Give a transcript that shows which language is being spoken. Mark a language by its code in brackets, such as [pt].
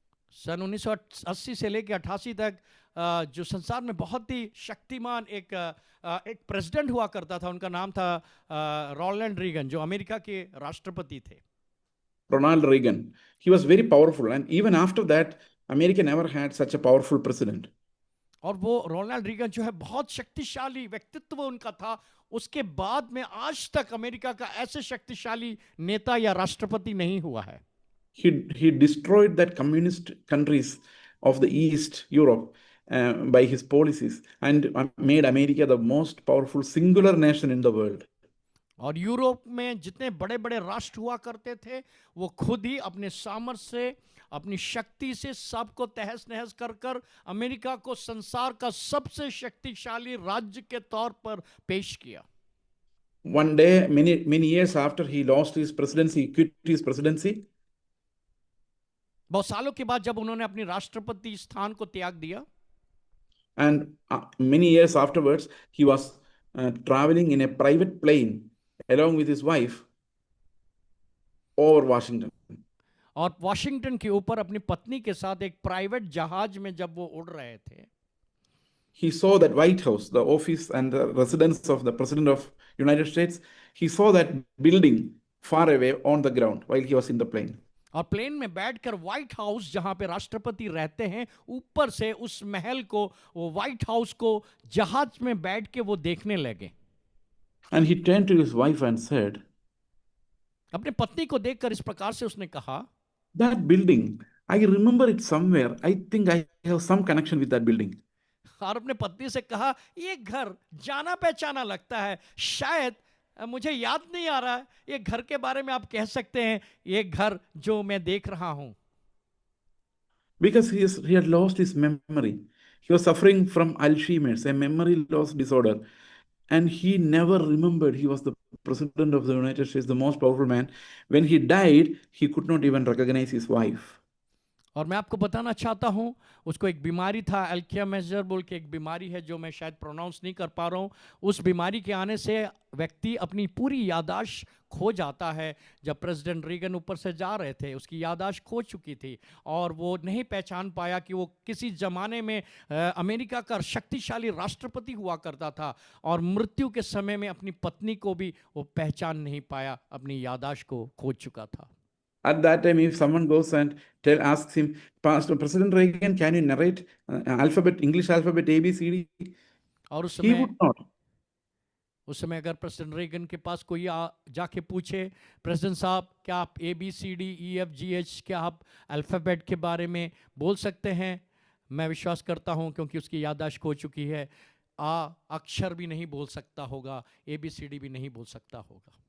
[hi] सन 1980 से लेकर 88 तक जो संसार में बहुत ही शक्तिमान एक प्रेसिडेंट हुआ करता था, उनका नाम था रोनाल्ड रीगन, जो अमेरिका के राष्ट्रपति थे। [en] Ronald Reagan. He was very powerful, and even after that, America never had such a powerful president. [hi] और वो रोनाल्ड रीगन जो है बहुत शक्तिशाली व्यक्तित्व उनका था। उसके बाद में आज तक अमेरिका का ऐसे शक्तिशाली नेता या राष्ट्रपति नहीं हुआ है। [en] He destroyed that communist countries of the East Europe by his policies and made America the most powerful singular nation in the world. [hi] और यूरोप में जितने बड़े बड़े राष्ट्र हुआ करते थे, वो खुद ही अपने सामर्थ्य से, अपनी शक्ति से सबको तहस नहस कर कर अमेरिका को संसार का सबसे शक्तिशाली राज्य के तौर पर पेश किया। [en] One day, many years after he lost his presidency, quit his presidency. [hi] बहुत सालों के बाद जब उन्होंने अपनी राष्ट्रपति स्थान को त्याग दिया, [en] and many years afterwards, he was traveling in a private plane along with his wife over Washington. [hi] और वॉशिंगटन के ऊपर अपनी पत्नी के साथ एक प्राइवेट जहाज में जब वो उड़ रहे थे, [en] he saw that White House, the office and the residence of the President of United States. He saw that building far away on the ground while he was in the plane. [hi] और plane में बैठकर white house जहां पे राष्ट्रपति रहते हैं, ऊपर से उस महल को, वो व्हाइट हाउस को जहाज में बैठ के वो देखने लगे। [en] And he turned to his wife and said, [hi] अपने पत्नी को देखकर इस प्रकार से उसने कहा, [en] that building, I remember it somewhere. I think I have some connection with that building. [hi] और अपने पत्नी से कहा, ये घर जाना पहचाना लगता है, शायद मुझे याद नहीं आ रहा है, ये घर के बारे में आप कह सकते हैं, ये घर जो मैं देख रहा हूं। [en] Because he had lost his memory. He was suffering from Alzheimer's, a memory loss disorder. And he never remembered he was the president of the United States, the most powerful man. When he died, he could not even recognize his wife. [hi] और मैं आपको बताना चाहता हूं, उसको एक बीमारी था, अल्जाइमर बोल के एक बीमारी है जो मैं शायद प्रोनाउंस नहीं कर पा रहा हूं। उस बीमारी के आने से व्यक्ति अपनी पूरी याददाश्त खो जाता है। जब प्रेसिडेंट रीगन ऊपर से जा रहे थे, उसकी याददाश्त खो चुकी थी और वो नहीं पहचान पाया कि वो किसी जमाने में अमेरिका का शक्तिशाली राष्ट्रपति हुआ करता था, और मृत्यु के समय में अपनी पत्नी को भी वो पहचान नहीं पाया, अपनी याददाश्त को खो चुका था। [en] At that time, if someone goes and asks him, Pastor President Reagan, can you narrate English alphabet A, B, C, D? [hi] और उस [en] He would not. [hi] समय अगर प्रेसिडेंट रेगन के पास कोई जाके पूछे, प्रेसिडेंट साहब क्या आप ABCDEFGH क्या आप अल्फ़ाबेट के बारे में बोल सकते हैं, मैं विश्वास करता हूं क्योंकि उसकी याददाश्त खो चुकी है, अक्षर भी नहीं बोल सकता होगा, ABCD भी नहीं बोल सकता होगा।